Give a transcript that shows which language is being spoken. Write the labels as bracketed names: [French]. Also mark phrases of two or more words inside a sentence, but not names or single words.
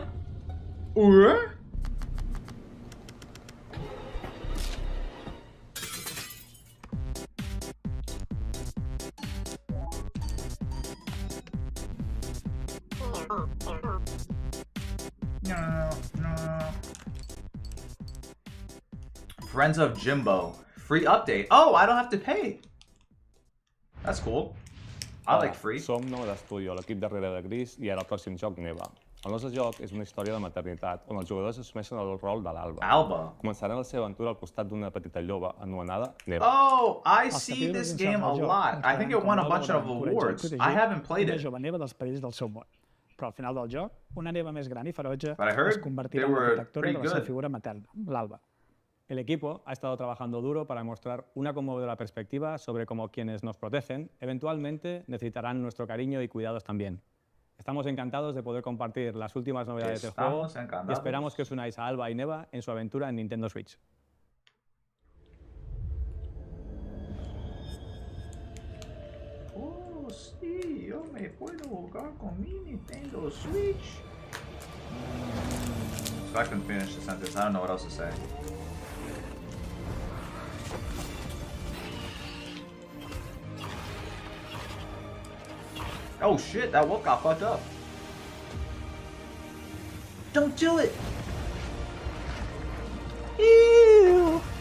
[English] Or? No. Friends of Jimbo. Free update. Oh, I don't have to pay. That's cool. I like free. [Catalan] Som Nou d'Estudio, l'equip darrere de Gris, i ara el pròxim joc Neva. El nostre joc és una història de maternitat, on els jugadors assumeixen el rol de l'Alba. Alba. Començaran la seva aventura al costat d'una petita lloba anomenada Neva. [English] Oh, I see this game a lot. I think it won a bunch of awards. I haven't played [Catalan] Una [English] it. [Catalan] jove neva dels perills del seu món. Però al final del joc, una neva més gran i ferotge [English] But I heard [Catalan] es convertirà [English] they [Catalan] en la [English] were [Catalan] protectora [English] pretty [Catalan] de la seva [English] good. [Catalan] figura materna, l'Alba. [Spanish] El equipo ha estado trabajando duro para mostrar una conmovedora perspectiva sobre cómo quienes nos protegen eventualmente necesitarán nuestro cariño y cuidados también. Estamos encantados de poder compartir las últimas novedades del juego Estamos y encantados. esperamos que os unáis a Alba y Neva en su aventura en Nintendo Switch. Oh, sí, yo me puedo jugar con mi Nintendo Switch. [English] So I can finish the sentence. I don't know what else to say. Oh shit, that wolf got fucked up. Don't do it! Ew!